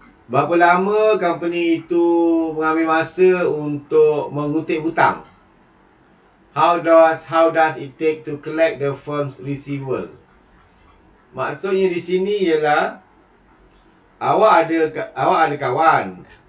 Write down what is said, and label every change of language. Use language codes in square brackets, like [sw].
[ms] Berapa lama company itu mengambil masa untuk mengutip hutang? [en] How does it take to collect the firm's receivable? [ms] Maksudnya di sini ialah awak ada kawan.